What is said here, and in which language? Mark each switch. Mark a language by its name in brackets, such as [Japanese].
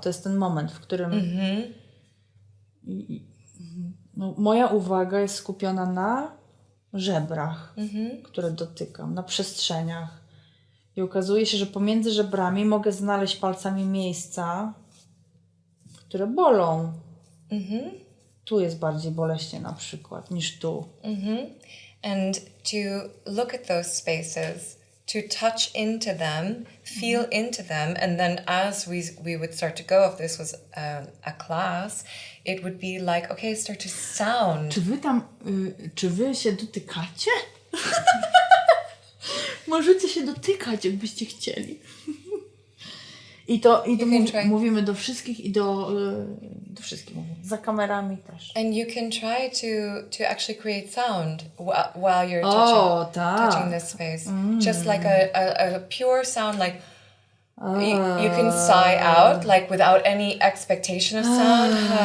[Polish] To jest ten moment, w którym moja uwaga jest skupiona na żebrach, które dotykam, na przestrzeniach. I okazuje się, że pomiędzy żebrami mogę znaleźć palcami miejsca, które bolą. Tu jest bardziej boleśnie na przykład niż tu. [English] And to look at those spaces, to touch into them, feel into them, and then as we would start to go, if this was a class, it would be like, okay, start to sound. [Polish] Czy wy się dotykacie? Możecie się dotykać, jakbyście chcieli. I to mówimy do wszystkich i do wszystkich mówimy. Za kamerami też. [English] And you can try to actually create sound while you're touching this space. Just like a pure sound, like you can sigh out, like without any expectation of sound.